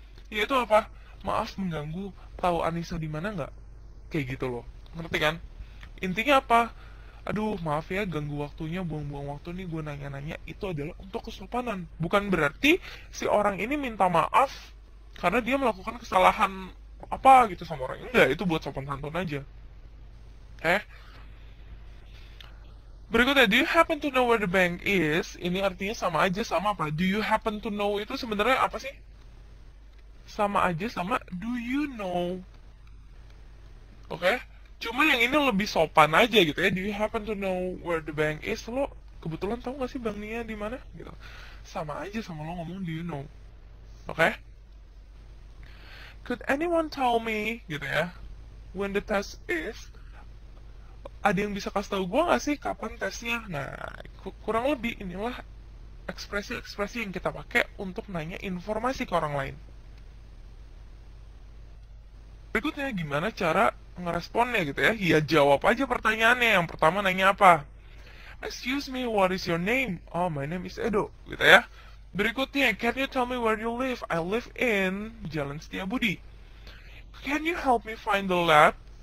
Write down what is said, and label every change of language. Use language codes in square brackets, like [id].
[id] Yaitu apa? Maaf mengganggu, tahu Anissa di mana nggak? Kayak gitu loh. Ngerti kan? Intinya apa? Aduh, maaf ya ganggu waktunya, buang-buang waktu nih gue nanya-nanya. Itu adalah untuk kesopanan. Bukan berarti si orang ini minta maaf karena dia melakukan kesalahan apa gitu sama orang. Enggak, itu buat sopan santun aja. Berikutnya, [en] do you happen to know where the bank is? [id] Ini artinya sama aja sama apa? [en] Do you happen to know [id] itu sebenarnya apa sih? Sama aja sama [en] do you know. [id] Oke? Cuma yang ini lebih sopan aja gitu ya. [en] Do you happen to know where the bank is? [id] Lo kebetulan tahu gak sih banknya di mana? Gitu. Sama aja sama lo ngomong [en] do you know. [id] Oke? [en] Could anyone tell me [id] gitu ya? [en] When the test is? [id] Ada yang bisa kasih tahu gue gak sih kapan tesnya? Nah, kurang lebih inilah ekspresi-ekspresi yang kita pakai untuk nanya informasi ke orang lain. Berikutnya, gimana cara ngeresponnya gitu ya? Ya jawab aja pertanyaannya. Yang pertama nanya apa? [en] Excuse me, what is your name? Oh, my name is Edo, [id] gitu ya. [en] Berikutnya, can you tell me where you live? I live in Jalan Setiabudi. Can you help me find the lab?